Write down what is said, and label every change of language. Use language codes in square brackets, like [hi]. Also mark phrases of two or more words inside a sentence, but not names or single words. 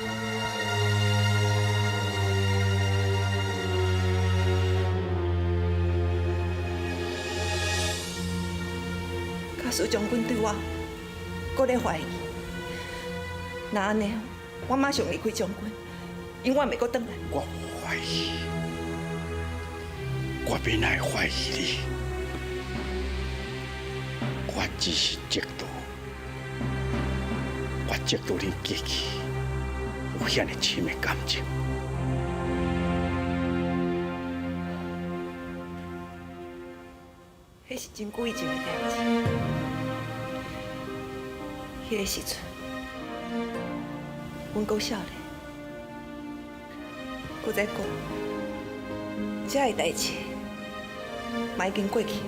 [nan] 假使将军对我搁咧怀疑，那安尼，我马上离开将军，永远袂搁转来。我怀疑，我变来怀疑你。我只是嫉妒，我嫉妒你过去有遐尼深的感情。迄是真久以前的代志。迄个时阵，阮够少年，搁在讲，遮的代志，嘛已经过去啊。